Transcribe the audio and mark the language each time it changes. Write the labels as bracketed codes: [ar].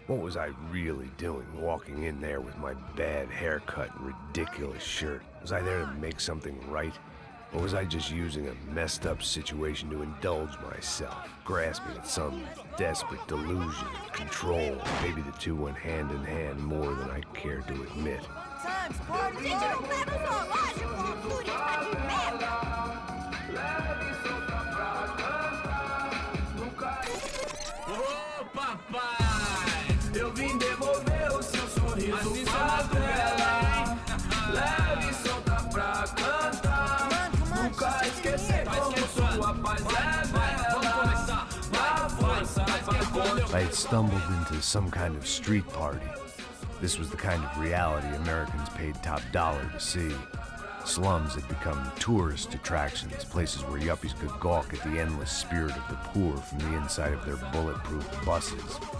[en] What was I really doing, walking in there with my bad haircut and ridiculous shirt? Was I there to make something right? Or was I just using a messed up situation to indulge myself, grasping at some desperate delusion of control? Maybe the two went hand in hand more than I care to admit. Times, party. [pt] Gente, não leva o zoológico, turista de merda. Ô papai, eu vim devolver o seu sorriso favela. Leve e solta pra cantar. Nunca esquecer como sua paz é bela. Vai força, vai. [en] I had stumbled into some kind of street party. This was the kind of reality Americans paid top dollar to see. Slums had become tourist attractions, places where yuppies could gawk at the endless spirit of the poor from the inside of their bulletproof buses.